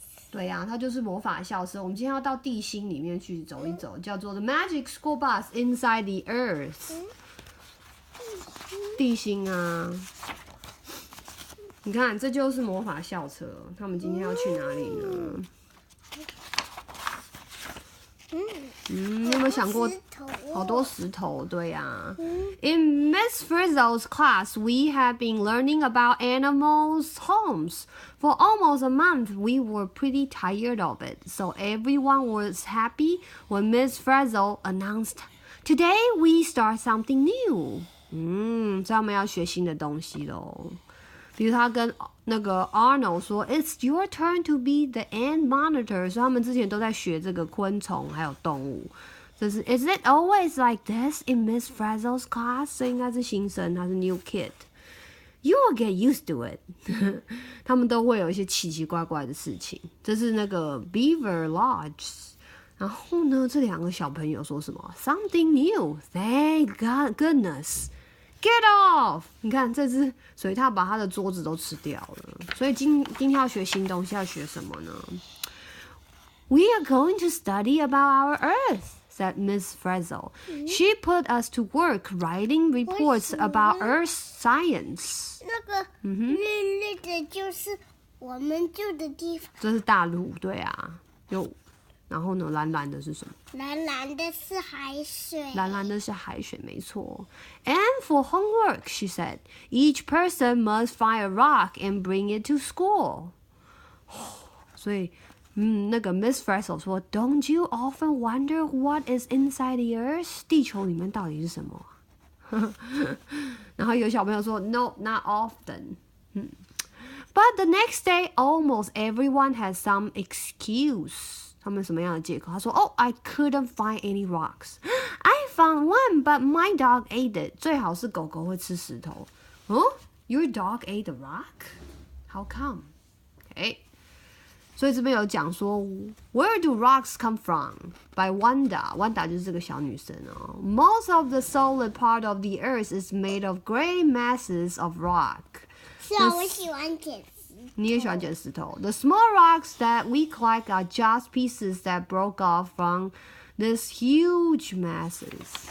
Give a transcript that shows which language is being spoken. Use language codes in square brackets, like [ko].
[zh] 对呀、它就是魔法校车。我们今天要到地心里面去走一走，叫做 [en] The Magic School Bus Inside the Earth。 [zh] 地心啊！你看，这就是魔法校车。他们今天要去哪里呢？你有没有想过，好多石头？对呀、 [en] In Miss Frizzle's class, we have been learning about animals' homes. For almost a month, we were pretty tired of it, so everyone was happy when Miss Frizzle announced, "Today we start something new." [zh] 所以他们要学新的东西咯。比如他跟那个 Arnold 说 [en] "It's your turn to be the ant monitor"， [zh] 所以他们之前都在学这个昆虫还有动物。这是 [en] "Is it always like this in Miss Frizzle's class"？ [zh] 这应该是新生，他是 [en] new kid。You will get used to it 。 [zh] 他们都会有一些奇奇怪怪的事情。这是那个 Beaver Lodge。然后呢，这两个小朋友说什么 ？ [en] Something new. Thank goodness.Get off！ [zh] 你看这只水獭把他的桌子都吃掉了，所以今天要学新东西，要学什么呢 ？ [en] We are going to study about our Earth, said Miss Frizzle. She put us to work writing reports about Earth science. [zh] 那个绿绿的就是我们住的地方。这是大陆，对啊，然后呢，蓝蓝的是什么？蓝蓝的是海水。蓝蓝的是海水，没错。 [en] And for homework, she said, each person must find a rock and bring it to school. [zh] 所以，那个 [en] Miss Frizzle 说 ，Don't you often wonder what is inside the Earth？ [zh] 地球里面到底是什么？然后有小朋友说 [en] ，No, not often. But the next day, almost everyone had some excuse. [zh] 他们什么样的借口？他说 [en] "Oh, I couldn't find any rocks. I found one, but my dog ate it." [zh] 最好是狗狗会吃石头。 [en] Your dog ate a rock? How come? Okay. [zh] 所以这边有讲说 [en] "Where do rocks come from?" [zh] by Wanda 就是这个小女生哦。 [en] Most of the solid part of the earth is made of great masses of rock. [zh] 是啊，我喜欢捡。你也喜欢捡石头。 [en] The small rocks that we collect are just pieces that broke off from these huge masses.